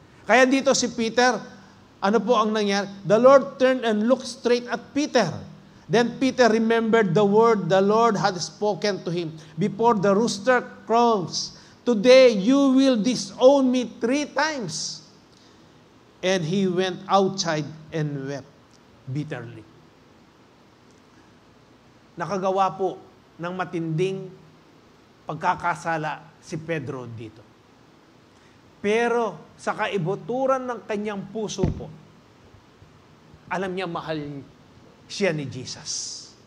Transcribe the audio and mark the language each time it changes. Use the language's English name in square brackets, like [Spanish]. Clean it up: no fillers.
[Filipino] Kaya dito si Peter, ano po ang nangyari? [English] The Lord turned and looked straight at Peter. Then Peter remembered the word the Lord had spoken to him before the rooster crows. Today you will disown me 3 times. And he went outside and wept bitterly. [Filipino] Nakagawa po ng matinding pagkakasala si Pedro dito. Pero sa kaibuturan ng kanyang puso po, alam niya mahal siya ni Jesus.